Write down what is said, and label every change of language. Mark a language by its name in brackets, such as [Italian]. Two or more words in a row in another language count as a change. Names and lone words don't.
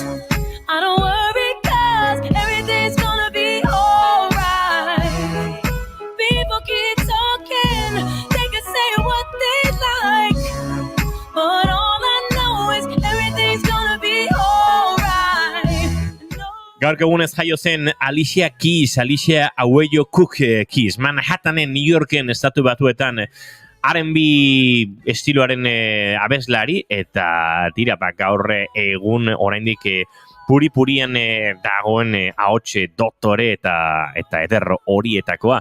[English] I don't worry 'cause everything's gonna be alright. People keep talking, they can say what they like, but all I know is everything's gonna be alright. [Basque] Gaurko egunez jaio zen Alicia Auello Cook Keys, Manhattanen, New Yorken, estatu batuetan R&B estiloaren abeslari, eta tira, gaur egun oraindik puri-purian dagoen ahots doktore eta eder horietakoa.